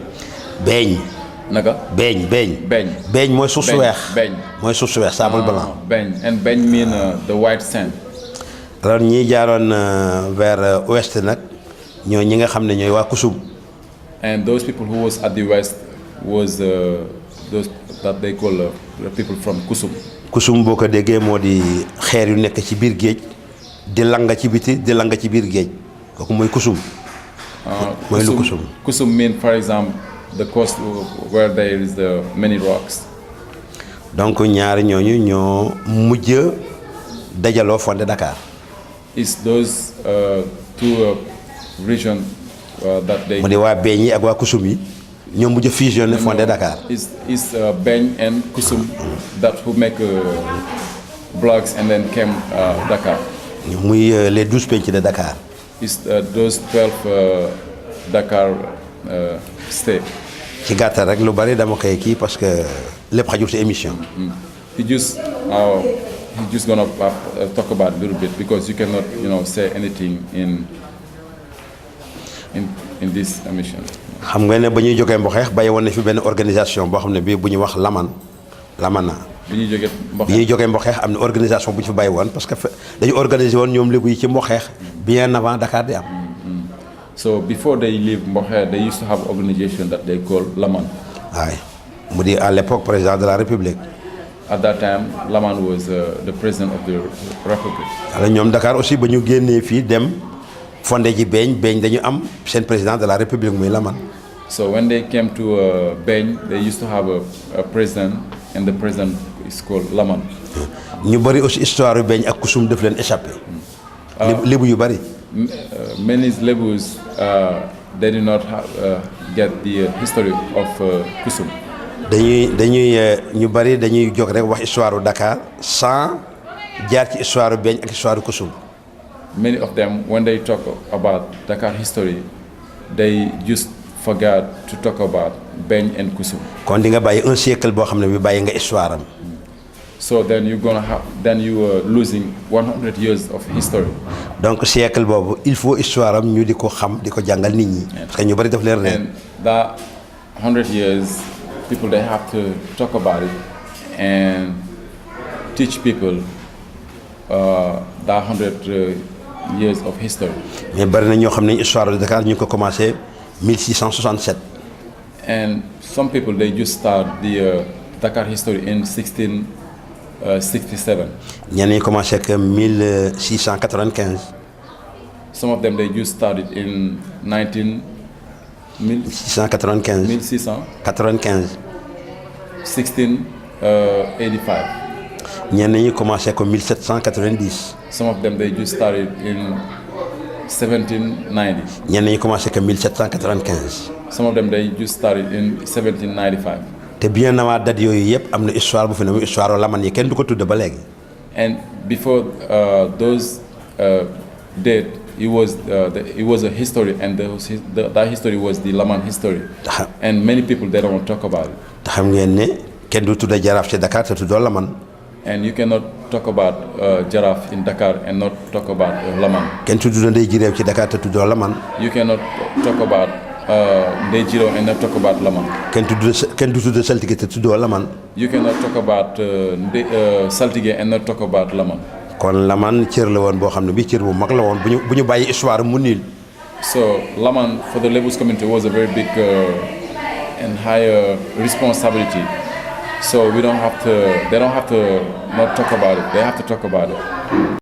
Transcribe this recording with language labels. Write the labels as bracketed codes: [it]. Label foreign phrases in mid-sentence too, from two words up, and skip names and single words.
[wo] Beeñ. Naka. Beeñ. Beeñ mooy suuf su weex. Beeñ mooy suuf su weex [fr] sable blanc. [en] Beeñ and Beeñ mean the white sand. [wo] alors ñii jaaroon [fr] vers ouest [wo] nag ñoo ñi nga xam ne ñooy waa Kusum. [en] And those people who was at the west was those that they call the people from Kusum. [wo] Kusum boo ko déggee moo di xeer yu nekk ci biir géej di langa ci biti di langa ci biir géej kooku mooy Kusum. mooy lu Kusum. [en] Kusum mean for example the coast where there is the many rocks. [wo] donc ñaari ñooñu ñoo mujj dajaloo fondé Dakar. [en] It's those two regions that they. [wo] mu di waa Beñ yi ak waa Kusum yi ñoo mujj [fr] fusionné fondé [wo] Dakar. [en] Is Beñ and Kusum that who make blocks and then came Dakar. [wo] muy les 12 penc de Dakar. [en] Is those 12 Dakar state. [wo] ci gàttal rek lu bari dama koy kii [fr] parce que [wo] lépp xajul ci émission. [en] He just gonna talk about a little bit because you cannot say anything in this émission. [wo] xam nga ne ba ñuy jógee Mboxeex bàyyi woon na fi benn organisation boo xam ne bii bu ñu wax Lamana. bi ñuy jógee Mboxeex am na organisation bu ñu fi bàyyi woon [fr] parce que [wo] dañu organiser woon ñoom lébu yi ci Mboxeex [fr] bien avant [wo] Dakar di am. [en] So before they leave Mboxeex, they used to have an organization that they call Laman. [wo] waaye mu di [fr] à l'époque président de la République. [en] At that time, Laman was the president of the Republic. [wo] alors ñoom Dakar aussi ba ñu génnee fii dem fondé ji Beñ dañu am seen [fr] président de la République [wo] muy Laman. [en] So when they came to Beñ, they used to have a president, and the president is called Laman. [wo] ñu bëri aussi histoire yu Beñ ak Kusum daf leen échappé. lébu yu bëri. [en] Many Lebus they did not get the history of Kusum. [wo] dañuy ñu bëri dañuy jóg rek wax histoire u Dakar sans jaar ci histoire u Beñ ak histoire u Kusum. [en] Many of them, when they talk about Dakar history, they just forgot to talk about Beñ and Kusum. [wo] kon di nga bàyyi [fr] un siècle [wo] boo xam ne bi bàyyi nga histoire am. [en] So then you are losing 100 years of history. [wo] donc siècle boobu [fr] il faut [wo] histoire am ñu di ko xam di ko jàngal nit ñi. parce que ñu bëri daf leen [en] and that 100 years people they have to talk about it and teach people that 100 years of history. [wo] mais bëri na ñoo xam ne [fr] histoire de Dakar [wo] ñu ngi ko commencé 1667. [en] and some people they just start the Dakar history in 1667. [wo] ñenn ñi commencé ak 1695. [en] Some of them they just started in 1695. 1685. [wo] ñenn ñi commencé ko 1790. [en] Some of them they just started in 1790. [wo] ñenn ñi commencé ko 1795. [en] Some of them they just started in 1795. [wo] te [fr] bien avant [wo] date yooyu yëpp am na histoire bu fi ne muy histoire Laman yi kenn du ko tudd ba léegi. [en] and before those date it was a history, and that history was the Laman history. And many people they don't talk about it. [wo] te xam ngeen ne kenn du tudd Jaraaf ci Dakar te tuddoo Laman. [en] And you cannot talk about Jaraaf in Dakar and not talk about Laman. [wo] kenn tudd Ndeye Jiréew ci Dakar te tuddoo Laman. [en] You cannot talk about Ndeye Jiréew and not talk about Laman. [wo] kenn du tudd Saltige te tuddoo Laman. [en] You cannot talk about Saltige and not talk about Laman. [wo] kon Laman cër la woon boo xam ne bii cër bu mag la woon bu ñu bàyyi histoire mu niil. [en] So Laman for the Lebus community was a very big and high responsibility. So they don't have to not talk about it. They have to talk about it.